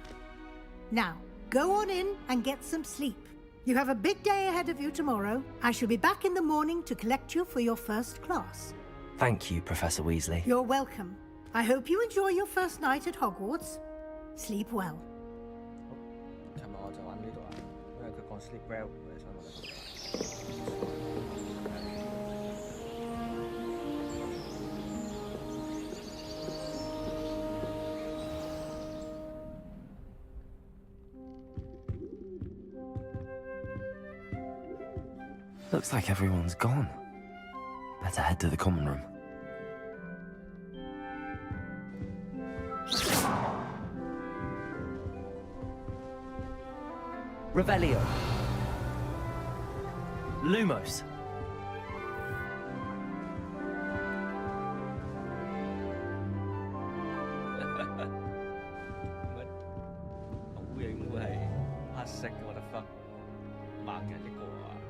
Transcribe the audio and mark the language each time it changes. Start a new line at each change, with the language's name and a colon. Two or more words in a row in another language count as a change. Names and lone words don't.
English: Now, go on in and get some sleep. You have a big day ahead of you tomorrow. I shall be back in the morning to collect you for your first class. Thank you, Professor Weasley. You're welcome. I hope you enjoy your first night at Hogwarts. Sleep well.
Cantonese: 尋日我就玩呢度啊，因為佢講
English: sleep well，
Cantonese: 所以我就。
English: Looks like everyone's gone. Better head to the common room. Revelio. Lumos.
Cantonese: 好影會係黑色嘅 ，
English: what the fuck？
Cantonese: 盲人一個啊！